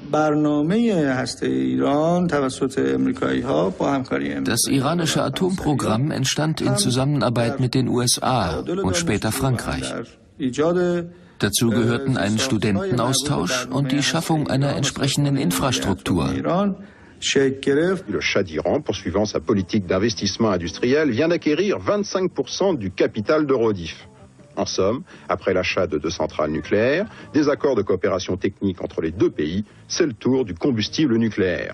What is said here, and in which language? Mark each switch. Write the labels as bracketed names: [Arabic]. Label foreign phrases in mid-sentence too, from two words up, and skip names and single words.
[German] Das iranische Atomprogramm entstand in Zusammenarbeit mit den USA und später Frankreich. Dazu gehörten ein Studentenaustausch und die Schaffung einer entsprechenden Infrastruktur. [French] Le Shah d'Iran, poursuivant sa politique d'investissement industriel, vient d'acquérir 25% du capital d'Eurodif. En somme, après l'achat de 2 centrales nucléaires, des accords de coopération technique entre les 2 pays, c'est le tour du combustible nucléaire.